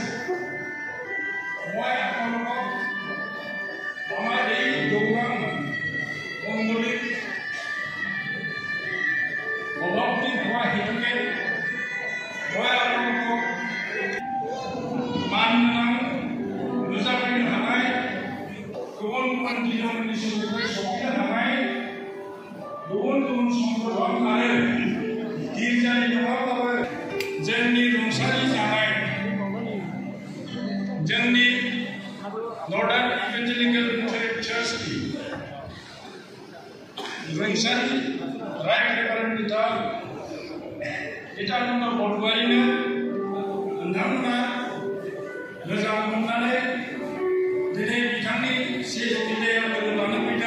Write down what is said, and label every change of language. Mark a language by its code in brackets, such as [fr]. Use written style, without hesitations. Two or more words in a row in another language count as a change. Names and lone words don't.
[as] মই আপোনালোকক আমাৰ এই গৌৰৱ মণ্ডলীত অভাৱী হোৱা হেতুকে মই আপোনালোকক মান জনাওঁ। [brx] নুজাবিন হানাই गुबुन गुबुन दिननि सुबुंफोर सफैनो हानाय गुबुन गुबुन संगठन आरो गिर्जानि नङाब्लाबो जोंनि रुंसारि जानाय जोंनि नर्दार्न इभान्जेलिकेल लुथेरान चार्चनि रुंसारि [en] Right Reverend [brx] बिथां नित्यानन्द बरगोहाञिनो नोंथांमोना मोजां मोननानै दिनै बिथांनि सिजनियाव लोगो लानो फैदों।